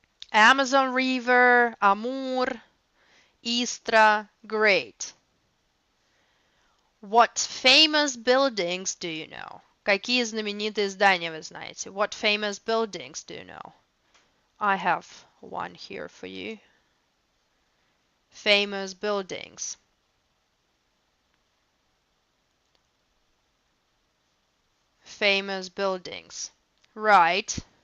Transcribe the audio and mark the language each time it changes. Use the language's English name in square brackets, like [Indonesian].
[English] Amazon River, Амур, Истра. Great. What famous buildings do you know? [Russian] Какие знаменитые здания вы знаете? [English] What famous buildings do you know? I have one here for you. Famous buildings. Famous buildings. Right.